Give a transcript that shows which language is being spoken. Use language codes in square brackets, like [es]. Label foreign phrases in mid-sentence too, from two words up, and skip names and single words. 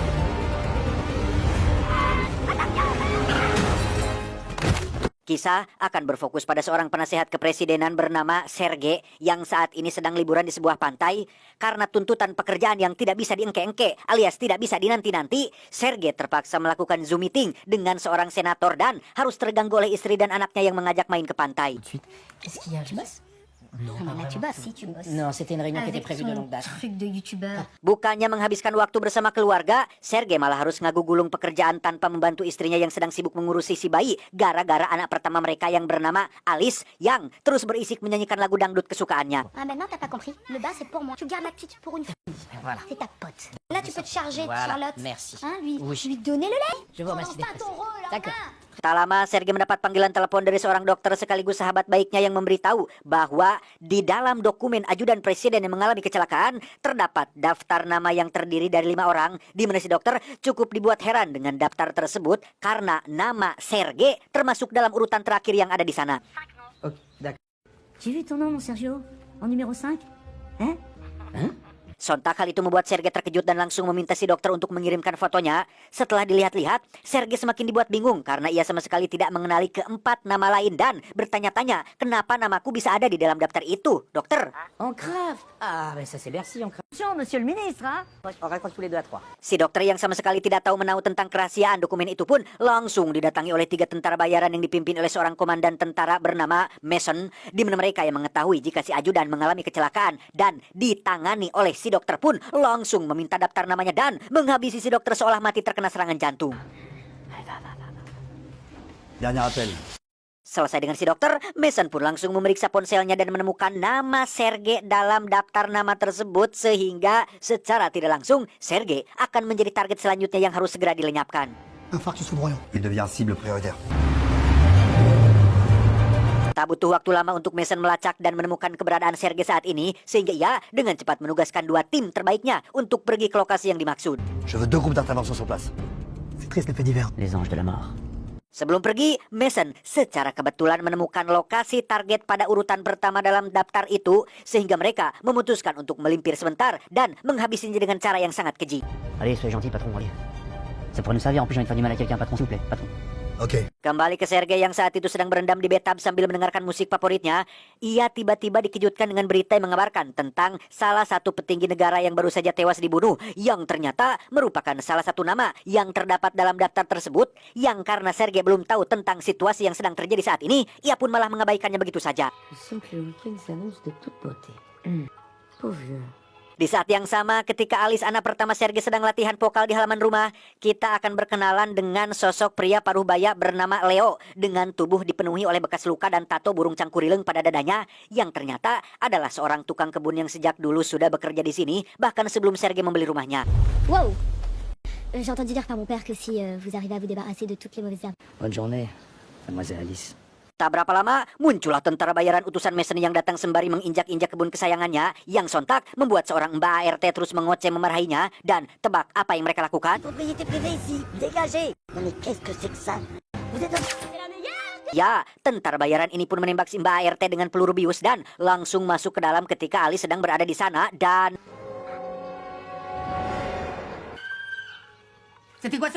[id] Kisah akan berfokus pada seorang penasehat kepresidenan bernama Sergei yang saat ini sedang liburan di sebuah pantai. Karena tuntutan pekerjaan yang tidak bisa diengke-engke alias tidak bisa dinanti-nanti, Sergei terpaksa melakukan Zoom meeting dengan seorang senator dan harus terganggu oleh istri dan anaknya yang mengajak main ke pantai. [fr] Qu'est-ce qu'il y a? Tu bosses? Non, Non, mais là, pas tu vraiment. bosses. Si, tu bosses. Non, c'était une réunion qui était Avec prévue de son longue date. truc de youtubeur. [id] Bukannya menghabiskan waktu bersama keluarga, Sergei malah harus ngagugulung pekerjaan tanpa membantu istrinya yang sedang sibuk mengurusi si bayi gara-gara anak pertama mereka yang bernama Alice yang terus berisik menyanyikan lagu dangdut kesukaannya. [fr] Ah, maintenant, t'as pas compris. Le bas, c'est pour moi. Tu gardes la petite pour une fois. Voilà. C'est ta pote. Là, tu peux te charger de Voilà, Charlotte. merci. Hein, Oui. lui donner le lait. Je vous remercie Commence pas d'être ton resté. rôle, D'accord. hein. [id] Tak lama, Sergei mendapat panggilan telepon dari seorang dokter sekaligus sahabat baiknya yang memberitahu bahwa di dalam dokumen ajudan presiden yang mengalami kecelakaan terdapat daftar nama yang terdiri dari 5 orang, di mana si dokter cukup dibuat heran dengan daftar tersebut karena nama Sergei termasuk dalam urutan terakhir yang ada di sana. [fr] Ok, d'accord. J'ai vu ton nom, mon Sergio, en numéro 5. Hein? [id] Sontak hal itu membuat Sergei terkejut dan langsung meminta si dokter untuk mengirimkan fotonya. Setelah dilihat-lihat, Sergei semakin dibuat bingung karena ia sama sekali tidak mengenali keempat nama lain dan bertanya-tanya kenapa namaku bisa ada di dalam daftar itu, dokter. [fr] Encrave. Ah, mais ça c'est Bercy, encrave. Attention, monsieur le ministre, hein? On raccroche tous les deux à 3. [id] Si dokter yang sama sekali tidak tahu menahu tentang kerahasiaan dokumen itu pun langsung didatangi oleh 3 tentara bayaran yang dipimpin oleh seorang komandan tentara bernama Mason, di mana mereka yang mengetahui jika si ajudan mengalami kecelakaan dan ditangani oleh si dokter pun langsung meminta daftar namanya dan menghabisi si dokter seolah mati terkena serangan jantung. [fr] Dernier appel. [id] Selesai dengan si dokter, Mason pun langsung memeriksa ponselnya dan menemukan nama Sergei dalam daftar nama tersebut sehingga secara tidak langsung Sergei akan menjadi target selanjutnya yang harus segera dilenyapkan. [fr] Infarctus foudroyant. Il devient cible prioritaire. [id] Tak butuh waktu lama untuk Mason melacak dan menemukan keberadaan Sergei saat ini, sehingga ia dengan cepat menugaskan 2 tim terbaiknya untuk pergi ke lokasi yang dimaksud. [fr] Je veux 2 groupes d'intervention sur place. C'est triste les faits divers. Les anges de la mort. [id] Sebelum pergi, Mason secara kebetulan menemukan lokasi target pada urutan pertama dalam daftar itu, sehingga mereka memutuskan untuk melimpir sebentar dan menghabisinya dengan cara yang sangat keji. [fr] Allez, soyez gentil, patron, allez. Ça pourrait nous servir, en plus j'ai envie de faire du mal à quelqu'un, patron, s'il vous plaît, patron. Ok. [id] Kembali ke Sergei yang saat itu sedang berendam di bathtub sambil mendengarkan musik favoritnya, ia tiba-tiba dikejutkan dengan berita yang mengabarkan tentang salah satu petinggi negara yang baru saja tewas dibunuh, yang ternyata merupakan salah satu nama yang terdapat dalam daftar tersebut, yang karena Sergei belum tahu tentang situasi yang sedang terjadi saat ini, ia pun malah mengabaikannya begitu saja. [fr] Il semble que le week-end s'annonce de toute beauté. Pauvre vieux. [id] Di saat yang sama, ketika Alice, anak pertama Sergei, sedang latihan vokal di halaman rumah, kita akan berkenalan dengan sosok pria paruh baya bernama Leo dengan tubuh dipenuhi oleh bekas luka dan tato burung cangkurileng pada dadanya, yang ternyata adalah seorang tukang kebun yang sejak dulu sudah bekerja di sini, bahkan sebelum Sergei membeli rumahnya. [fr] Wow. J'ai entendu dire par mon père que si vous arrivez à vous débarrasser de toutes les mauvaises herbes. Bonne journée, mademoiselle Alice. [id] Tak berapa lama, muncullah tentara bayaran utusan Mason yang datang sembari menginjak-injak kebun kesayangannya, yang sontak membuat seorang Mbak ART terus mengoceh memarahinya, dan tebak apa yang mereka lakukan? [fr] Propriété privée ici, dégagez! Non mais qu'est-ce que c'est que ça? Vous êtes un... [id] Ya, tentara bayaran ini pun menembak si Mbak ART dengan peluru bius dan langsung masuk ke dalam ketika Alice sedang berada di sana dan... [fr] C'était quoi ce...